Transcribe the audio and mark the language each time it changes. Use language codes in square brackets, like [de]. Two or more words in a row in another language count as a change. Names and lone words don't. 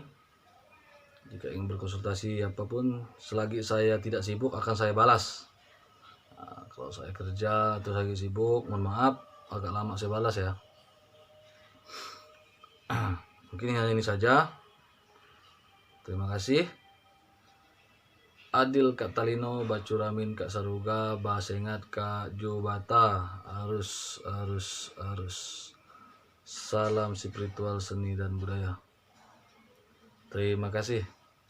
[id] Jika ingin berkonsultasi apapun, selagi saya tidak sibuk akan saya balas. Nah, kalau saya kerja atau lagi sibuk, mohon maaf agak lama saya balas ya. Mungkin hanya ini saja. Terima kasih. [knx] Adil Kak Talino, Bacuramin Kak Saruga, Basengat Kak Jobata, arus. [id] Salam spiritual, seni dan budaya. Terima kasih.